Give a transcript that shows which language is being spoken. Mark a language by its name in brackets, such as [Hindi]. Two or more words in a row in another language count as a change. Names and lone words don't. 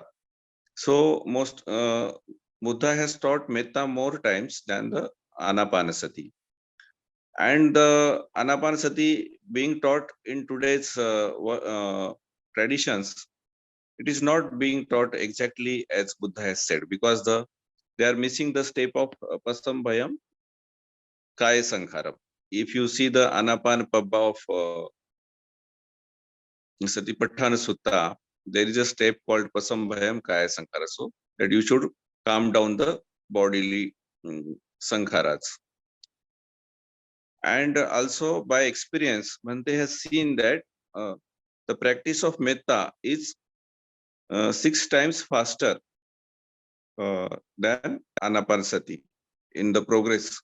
[English] So most Buddha has taught metta more times than the Anapanasati. And the Anapanasati being taught in today's traditions, it is not being taught exactly as Buddha has said, because they are missing the step of [Pali] pasambhayam kaya sankharam. [English] if you see the Anapanapabba of Satipatthana Sutta, there is a step called [Pali] Pasambhayam Kaya Sankhara. [English] So that you should calm down the bodily sankharas. And also by experience, Bhante has seen that the practice of metta is 6 times faster than anapanasati in the progress.